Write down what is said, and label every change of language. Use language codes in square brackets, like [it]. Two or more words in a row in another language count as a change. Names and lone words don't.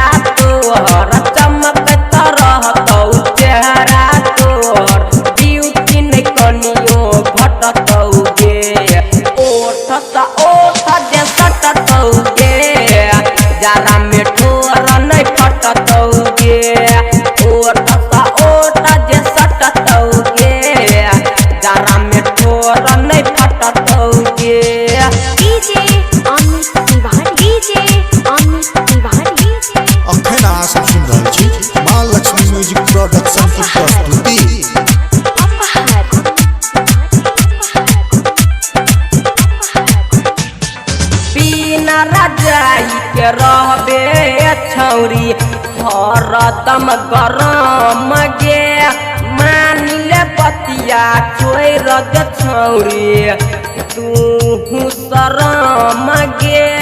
[mai] तोहर चमकता रहतौ चेहरा तोहर ब्यूटी नहीं कनियो घटतौगे ओठा ओठा जे सटतौगे जरा में ठोर नहीं फटतौगे ओठा ओठा जे सटतौगे जरा में ठोर नहीं फटतौगे [en] DJ Amit Tiwari, DJ Amit Tiwari, DJ अखन अहाँ सब सुन रहल छी माँ लक्ष्मी म्यूजिक प्रोडक्शन की प्रस्तुति। Apahar, [mai] बिना रजाई के रहबे छौरी हरदम गरम गे मान ले बतिया छोड़ दे छौरी तू शरम गे